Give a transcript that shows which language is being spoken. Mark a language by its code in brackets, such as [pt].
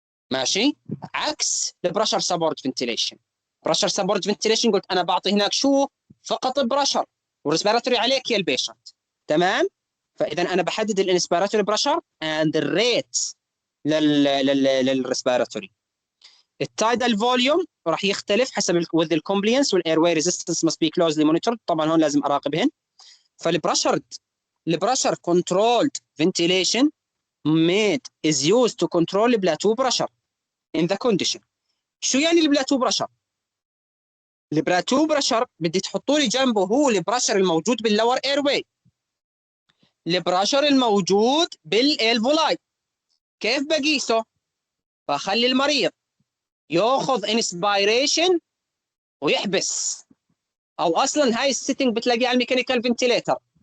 [ar] ماشي، عكس البرشر سبورت فنتيليشن. برشر سبورت فنتيليشن قلت انا بعطي هناك شو؟ فقط البرشر، والريسبيراتوري عليك يا البيشنت. تمام، فاذا انا بحدد الانسبيراتوري برشر اند الريت للريسبيراتوري. [en] التايدال فوليوم [ar] راح يختلف حسب [en] with الكومبلينس والاير واي resistance must be closely monitored. [ar] طبعا هون لازم اراقبهن. [en] البرشر controlled ventilation made is used to control البلاتو pressure in the condition. [ar] شو يعني البلاتو برشر؟ البلاتو برشر بدي تحطوا لي جنبه هو البرشر الموجود باللور اير واي، البرشر الموجود بالالفولاي. كيف بقيسه؟ بخلي المريض ياخذ انسبيريشن ويحبس، او اصلا هاي السيتنج بتلاقيها على الميكانيكال فنتيليتر.